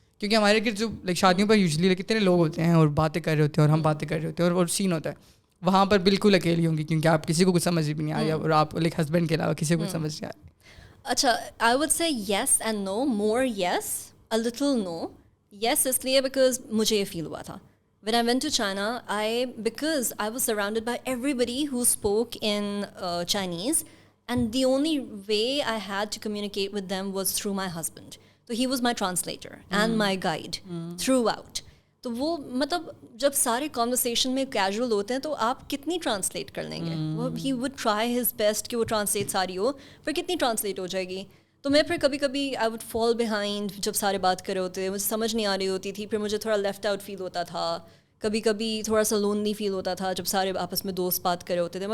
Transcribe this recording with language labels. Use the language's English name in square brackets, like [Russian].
[Urdu] کیونکہ ہمارے گرد جو لائک شادیوں پر یوزلی کتنے لوگ ہوتے ہیں اور باتیں کر رہے ہوتے ہیں اور ہم باتیں کر رہے ہوتے ہیں اور سین ہوتا ہے, وہاں پر بالکل اکیلی ہوں گی کیونکہ آپ کسی کو کچھ سمجھ بھی نہیں آ رہی اور آپ لائک ہسبینڈ کے علاوہ کسی کو کچھ سمجھ نہیں آ رہی. [English] اچھا, I would say yes and no, more yes a little no. [Urdu] یس اس لیے بیکاز مجھے یہ فیل ہوا تھا [English] when I went to China, because I was surrounded by everybody who spoke in Chinese, and the only way I had to communicate with them was through my husband. So he was my translator and my guide throughout. [Urdu] تو وہ مطلب جب سارے conversation میں casual ہوتے ہیں تو آپ کتنی ٹرانسلیٹ کر لیں گے, [English] وہ ہی would try his best [Urdu] کہ وہ ٹرانسلیٹ ساری ہو, پھر کتنی ٹرانسلیٹ ہو جائے گی. تو میں پھر کبھی کبھی [English] I would fall behind [Urdu] جب سارے بات کر رہے ہوتے, مجھے سمجھ نہیں آ رہی ہوتی تھی, پھر مجھے تھوڑا لیفٹ آؤٹ فیل ہوتا تھا, کبھی کبھی تھوڑا سا لونلی فیل ہوتا تھا جب سارے آپس میں دوست بات کر رہے ہوتے تھے.